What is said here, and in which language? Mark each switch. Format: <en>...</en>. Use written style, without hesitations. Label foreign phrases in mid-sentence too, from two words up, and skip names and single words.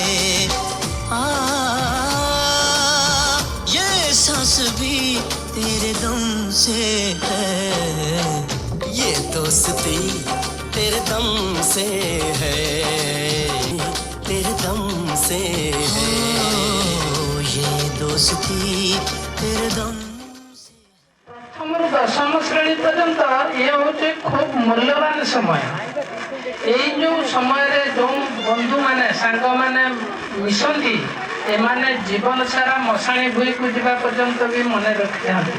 <hi>ये सांस भी तेरे दम से है, ये तो दोस्ती तेरे दम से है, तेरे दम से है, ये दोस्ती तेरे दम।</hi> <or>ଆମର ଦଶମ ଶ୍ରେଣୀ ପର୍ଯ୍ୟନ୍ତ ଇଏ ହେଉଛି ଖୁବ୍ ମୂଲ୍ୟବାନ ସମୟ। ଏଇ ଯେଉଁ ସମୟରେ ଯେଉଁ ବନ୍ଧୁମାନେ ସାଙ୍ଗମାନେ ମିଶନ୍ତି ଏମାନେ ଜୀବନ ସାରା ମଶାଣି ଭୂଇଁକୁ ଯିବା ପର୍ଯ୍ୟନ୍ତ ବି ମନେ ରଖିଥାନ୍ତି।</or>